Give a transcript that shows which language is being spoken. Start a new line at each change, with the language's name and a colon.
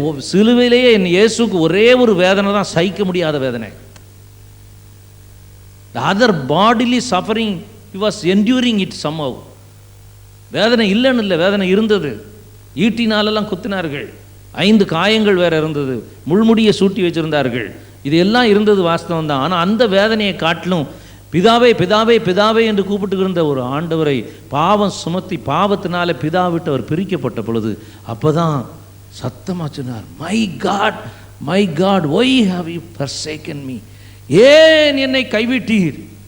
Tamil: சிலுவையிலேயே என் இயேசுக்கு ஒரே ஒரு வேதனை தான் சகிக்க முடியாத வேதனை.
English: the other bodily suffering he was enduring it somehow.
Tamil: வேதனை இல்லைன்னு இல்லை, வேதனை இருந்தது. ஈட்டினாலெல்லாம் குத்தினார்கள், 5 காயங்கள் வேற இருந்தது, முள்முடியை சூட்டி வச்சிருந்தார்கள், இது எல்லாம் இருந்தது வாஸ்தவம் தான். ஆனால் அந்த வேதனையை காட்டிலும் பிதாவே பிதாவே பிதாவே என்று கூப்பிட்டு இருந்த ஒரு ஆண்டவரை பாவம் சுமத்தி பாவத்தினால பிதா விட்டு அவர் பிரிக்கப்பட்ட பொழுது அப்போதான் சத்தமாக சொன்னார்,
English: my God why have you forsaken me,
Tamil: ஏன் என்னை கைவிட்டீர்.